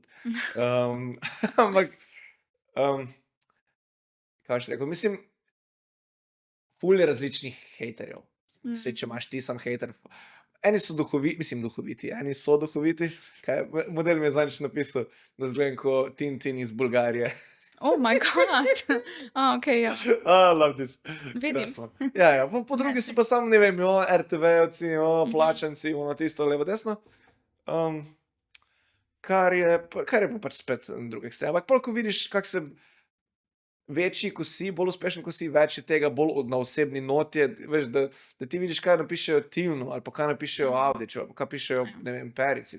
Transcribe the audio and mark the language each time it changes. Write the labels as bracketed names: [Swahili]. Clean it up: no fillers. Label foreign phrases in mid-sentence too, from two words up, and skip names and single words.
[Slovenian] Ampak, kaj še rekel, mislim, ful je različnih hejterjev. Saj, če imaš ti sam hejter, eni so duhoviti, eni so duhoviti. Model mi je zadnjič napisal, da zgledam kot Tintin iz Bulgarije. [English] Oh my god. Ok, ja. I love this. [Slovenian] Vidim. Krasno. Ja, po drugi so pa samo, ne vem, RTV-ovci, plačanci, tisto levo desno. Kar je pa pač spet drug ekstrem. Ampak pol, ko vidiš, kak se večji, ko si, bolj uspešen, ko si, več je tega, bolj na osebni noti, veš, da ti vidiš, kaj napišejo Tilnu, ali pa kaj napišejo Avdiću, ali pa kaj pišejo, ne vem, Perici.